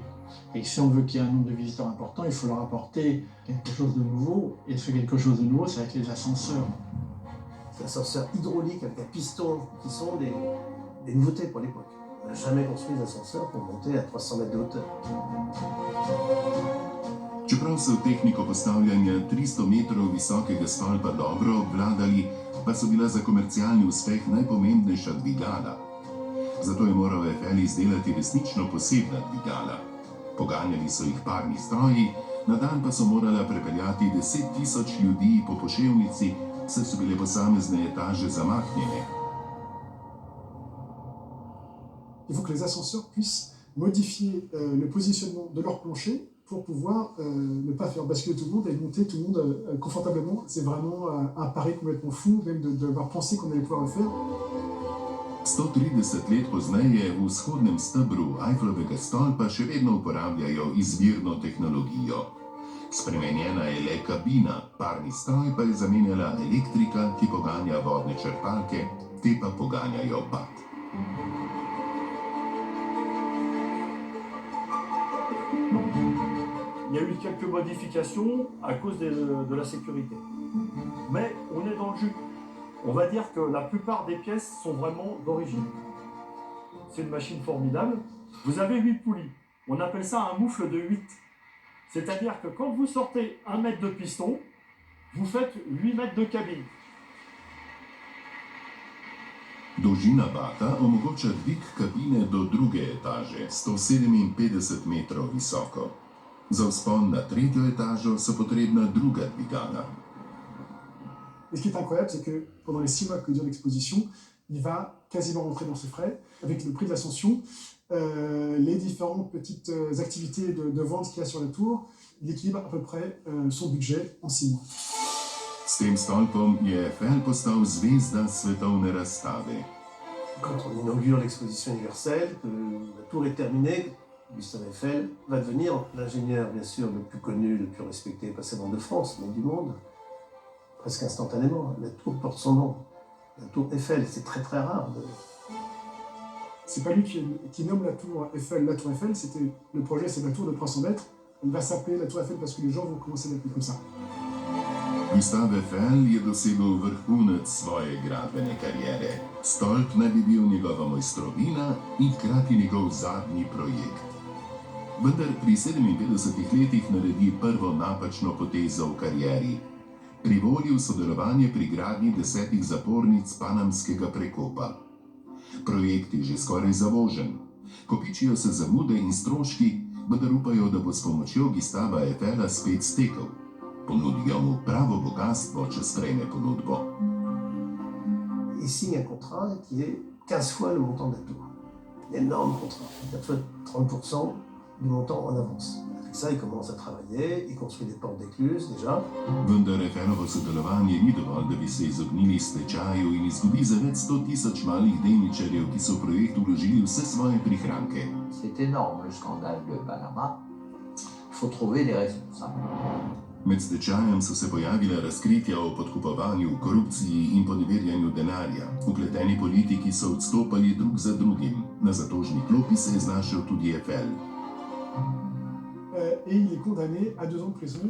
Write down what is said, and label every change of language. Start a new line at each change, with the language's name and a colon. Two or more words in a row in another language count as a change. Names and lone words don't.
French: Et que si on veut qu'il y ait un nombre de visiteurs important, il faut leur apporter quelque chose de nouveau. Et ce quelque chose de nouveau, c'est avec les ascenseurs. C'est ascenseurs hydrauliques avec un piston qui sont des nouveautés pour l'époque. On n'a jamais construit d'ascenseur pour monter à 300 mètres de hauteur.
Slovenian: Čeprav so tehniko postavljanja 300 metrov visokega stolpa dobro obvladali, pa so bila za komercialni uspeh najpomembnejša dvigala. Zato je moral Eiffel izdelati resnično posebna dvigala. Poganjali so jih parni stroji, na dan pa so morala prepeljati 10.000 ljudi po poševnici, saj so bile posamezne etaže zamaknjene.
French: Il faut que les ascenseurs puissent modifier le positionnement de leur plancher pour pouvoir ne pas faire basculer tout le monde et monter tout le monde confortablement. C'est vraiment un pari complètement fou, même d'avoir pensé qu'on allait pouvoir le faire.
Slovenian: 130 let pozneje v vzhodnem stebru Eiffelovega stolpa še vedno uporabljajo izvirno tehnologijo. Spremenjena je le kabina, parni stroj pa je zamenjala elektrika, ki poganja vodne črpalke, te pa poganjajo bat.
French: Il y a eu quelques modifications à cause de la sécurité. Mais on est dans le jus. On va dire que la plupart des pièces sont vraiment d'origine. C'est une machine formidable. Vous avez 8 poulies. On appelle ça un moufle de 8. C'est-à-dire que quand vous sortez 1 mètre de piston, vous faites 8 mètres de cabine.
Slovenian: Dolžina bata omogoča dvig kabine do druge etaže, 157 metrov visoko. Za vzpon na 3. etažo so potrebna druga dvigala.
French: Et ce qui est incroyable, c'est que pendant les 6 mois que dure l'exposition, il va quasiment rentrer dans ses frais, avec le prix de l'ascension, les différentes petites activités de vente qu'il y a sur la tour. Il équilibre à peu près son budget en 6 mois.
Slovenian: S tem stolpom je Eiffel postal zvezda svetovne razstave.
French: Quand on inaugure l'exposition universelle, que la tour est terminée, Gustave Eiffel va devenir l'ingénieur, bien sûr, le plus connu, le plus respecté, pas seulement de France, mais du monde. Presque instantanément. La tour porte son nom. La tour Eiffel, c'est très très rare. C'est pas lui qui nomme la tour Eiffel, c'était le projet, c'est la tour de 300 mètres. Elle va s'appeler la tour Eiffel parce que les gens vont commencer à l'appeler comme ça.
Slovenian: Gustave Eiffel je dosegel vrhunec svoje gradbene kariere. Stolp naj bi bil njegova mojstrovina in hkrati njegov zadnji projekt. Vendar pri 57 letih naredi prvo napačno potezo v karieri. Privoli v sodelovanje pri gradnji 10 zapornic Panamskega prekopa. Projekt je že skoraj zavožen. Kopičijo se zamude in stroški, vendar upajo, da bo s pomočjo Gustava Eiffela spet stekel. Ponudijo mu pravo bogastvo, če sprejme ponudbo.
French: Il signe un contrat qui est 15 fois le montant de la tour. Un énorme contrat, 4 fois 30% du montant en avance. Avec ça, il commence à travailler, il construit des portes d'écluse déjà.
Slovenian: Vendar Eiffelovo sodelovanje ni dovolj, da bi se izognili stečaju in izgubi za več 100.000 malih delničarjev, ki so v projekt vložili vse svoje prihranke.
French: C'est énorme le scandale de Panama. Il faut trouver des responsables.
Slovenian: Med stečajem so se pojavila razkritja o podkupovanju, korupciji in poneverjanju denarja. Vpleteni politiki so odstopali drug za drugim. Na zatožni klopi se je znašel tudi Eiffel.
French: Et il est condamné à 2 ans de prison.